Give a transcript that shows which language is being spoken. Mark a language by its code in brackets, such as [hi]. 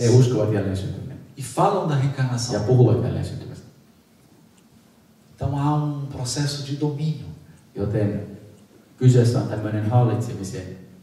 [fi] he uskovat jälleen syntymään [pt] E falam da [fi] ja [pt] reencarnação. [fi] puhuvat jälleen syntymästä. [pt] Então há um processo de domínio. [fi] Joten kyseessä on tämmöinen hallitsemisen.